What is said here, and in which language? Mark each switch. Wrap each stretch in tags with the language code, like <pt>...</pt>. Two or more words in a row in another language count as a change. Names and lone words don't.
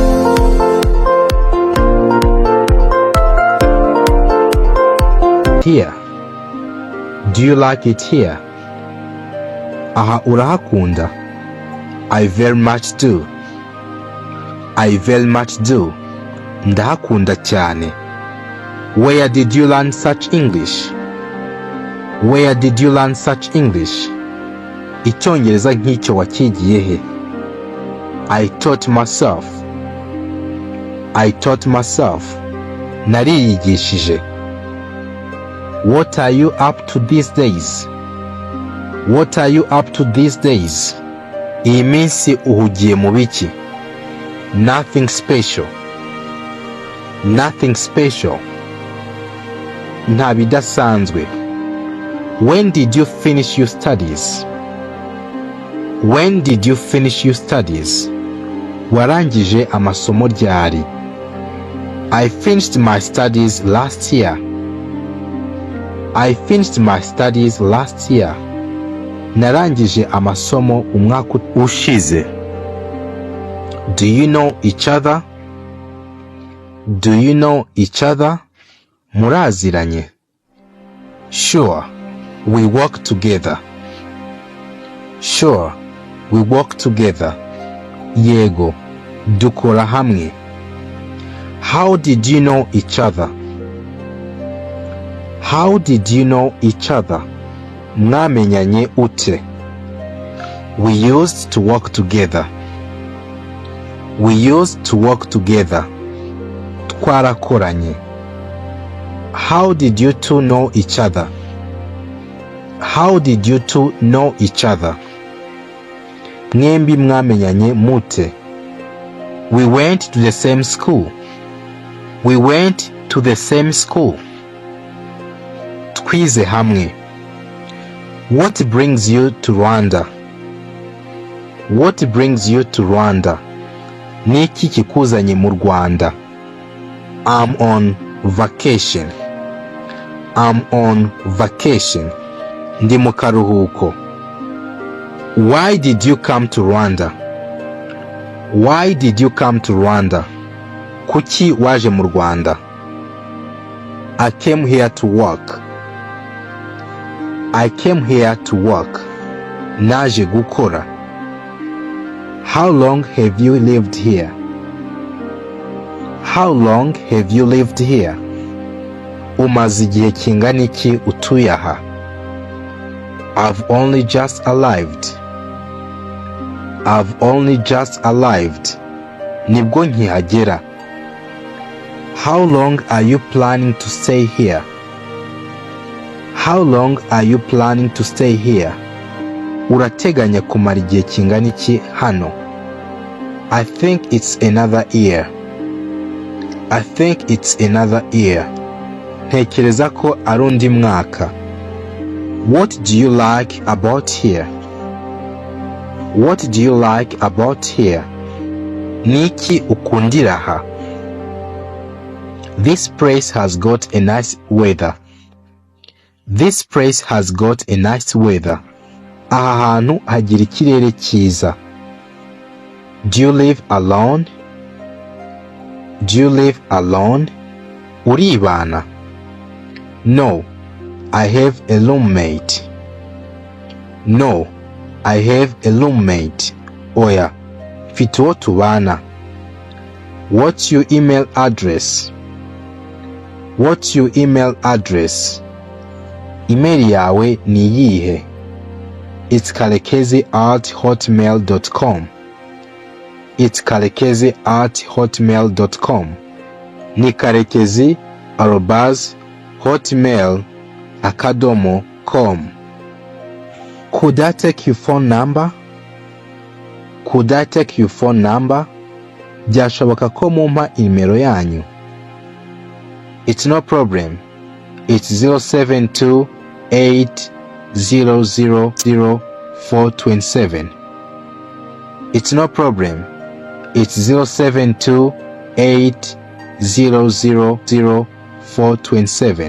<en>Here. Do you like it here?</en> <rw>Aha urahakunda?</rw> <en>I very much do. I very much do.</en> <rw>Ndahakunda cyane.</rw> <en>Where did you learn such English? Where did you learn such English?</en> <rw>Icyongereza nk'icyo wakigiye he?</rw> <en>I taught myself. I taught myself. Nariyigishije. What are you up to these days? What are you up to these days?</en> <rw>Iyi minsi uhugiye mu biki?</rw> <en>Nothing special. Nothing special.</en> <rw>Nta bidasanzwe.</rw> <en>When did you finish your studies? When did you finish your studies?</en> <rw>Warangije amasomo ryari?</rw> <en>I finished my studies last year. I finished my studies last year.</en> <rw>Narangije amasomo umwaka ushize.</rw> <en>Do you know each other? Do you know each other? Muraziranye. Sure, we work together. Sure, we work together.</en> <rw>Yego, dukora hamwe.</rw> <en>How did you know each other? How did you know each other?</en> <rw>Mwamenyanye ute?</rw> <en>We used to work together. We used to work together.</en> <rw>Twarakoranye.</rw> <en>How did you two know each other? How did you two know each other?</en> <rw>Mwembi mwamenyanye mute?</rw> <en>We went to the same school. We went to the same school.</en> <rw>Twize hamwe.</rw> <en>What brings you to Rwanda? What brings you to Rwanda?</en> <rw>Niki kikuzanye mu Rwanda?</rw> <en>I'm on vacation. I'm on vacation.</en> <rw>Ndi mu karuhuko.</rw> <en>Why did you come to Rwanda? Why did you come to Rwanda?</en> <rw>Kuki waje mu Rwanda?</rw> <en>I came here to work. I came here to work.</en> <rw>Naje gukora.</rw> <en>How long have you lived here? How long have you lived here?</en> <rw>Umaze igihe kingana iki utuye aha?</rw> <en>I've only just arrived. I've only just arrived.</en> <rw>Nibwo nkihagera.</rw> <en>How long are you planning to stay here? How long are you planning to stay here?</en> <rw>Urateganya kumara igihe kingana iki hano?</rw> <en>I think it's another year. I think it's another year.</en> <rw>Ntekereza ko ari undi mwaka.</rw> <en>What do you like about here? What do you like about here?</en> <rw>Niki ukundira ha?</rw> <en>This place has got a nice weather. This place has got a nice weather.</en> <rw>Aha hantu hagira ikirere cyiza.</rw> <en>Do you live alone? Do you live alone? Uribana? No, I have a roommate. No, I have a roommate.</en> <rw>Oya, mfite uwo tubana.</rw> <en>What's your email address? What's your email address?</en> <rw>Email yawe ni iyihe?</rw> <en>It's karekezi@hotmail.com. It's karekezi@hotmail.com.</en> <rw>Ni karekezi@hotmail.com.</rw> <en>Could I take your phone number? Could I take your phone number?</en> <rw>Byashoboka ko mumpa imero yanyu.</rw> <en>It's no problem. It's 07280000427. It's no problem. It's 07280000427.</en>